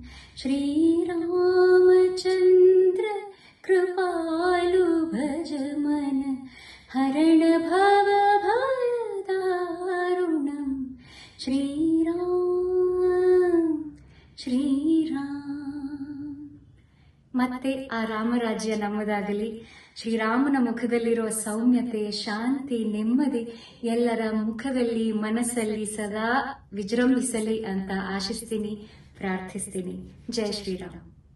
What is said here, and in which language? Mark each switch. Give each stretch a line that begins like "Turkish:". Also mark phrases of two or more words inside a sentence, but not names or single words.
Awadhi: श्रीरामचन्द्र कृपालु भज मन हरण भव भयदारुणम् श्रीराम श्रीराम।
Kannada: ಮತ್ತೆ ಆ ರಾಮರಾಜ್ಯ ನಮ್ಮದಾಗಲಿ. ಶ್ರೀರಾಮನ ಮುಖದಲ್ಲಿರೋ ಸೌಮ್ಯತೆ, ಶಾಂತಿ, ನೆಮ್ಮದಿ ಎಲ್ಲರ ಮುಖದಲ್ಲಿ, ಮನಸ್ಸಲ್ಲಿ ಸದಾ ವಿಜೃಂಭಿಸಲಿ ಅಂತ ಆಶಿಸ್ತೀನಿ, ಪ್ರಾರ್ಥಿಸ್ತೀನಿ. ಜೈ ಶ್ರೀರಾಮ್.